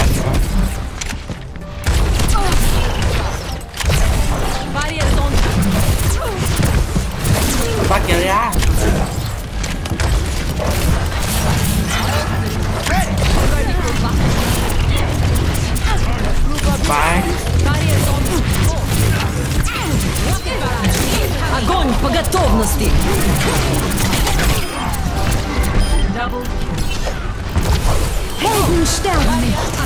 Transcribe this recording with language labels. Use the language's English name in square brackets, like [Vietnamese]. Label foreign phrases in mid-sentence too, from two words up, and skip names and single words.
[English] Barriers on. Back area. Bye. Barriers on. [Russian] Огонь по готовности. [English] Double [German] Helden sterben nicht.